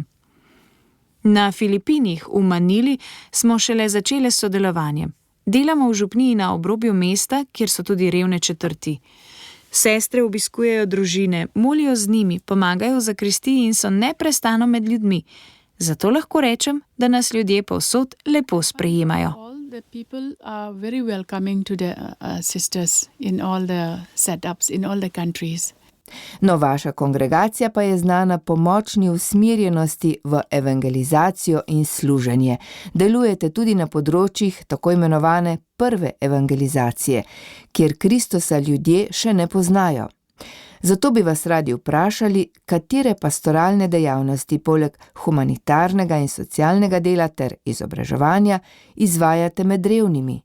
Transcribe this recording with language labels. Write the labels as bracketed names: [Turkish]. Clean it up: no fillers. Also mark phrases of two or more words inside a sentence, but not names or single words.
[Slovenian] Na Filipinih v Manili smo šele začele s sodelovanjem. Delamo v župniji na obrobju mesta, kjer so tudi revne četrti. Sestre obiskujejo družine, molijo z njimi, pomagajo v zakristiji in so neprestano med ljudmi. Zato lahko rečem, da nas ljudje povsod lepo sprejemajo. [English] The people are very welcoming to the sisters in all the setups, in all the countries. [Slovenian] No, vaša kongregacija pa je znana po močni usmerjenosti v evangelizacijo in služenje. Delujete tudi na področjih tako imenovane prve evangelizacije, kjer Kristusa ljudje še ne poznajo. Zato bi vas radi vprašali, katere pastoralne dejavnosti poleg humanitarnega in socialnega dela ter izobraževanja izvajate med revnimi.